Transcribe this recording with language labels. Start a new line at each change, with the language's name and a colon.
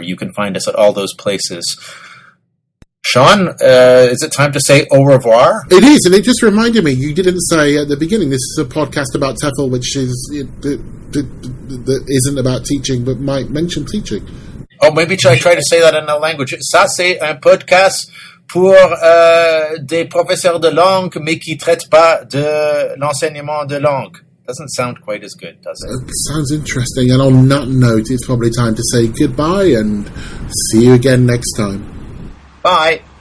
English: You can find us at all those places. Sean, is it time to say au revoir? It is, and it just reminded me, you didn't say at the beginning, this is a podcast about TEFL, which is that isn't about teaching, but might mention teaching. Oh, maybe should I try to say that in a language?
French: Ça, c'est un podcast pour des professeurs de langue, mais qui traitent pas de l'enseignement de langue.
English: Doesn't sound quite as good, does it? It sounds interesting, and on that note, it's probably time to say goodbye and see you again next time. Bye.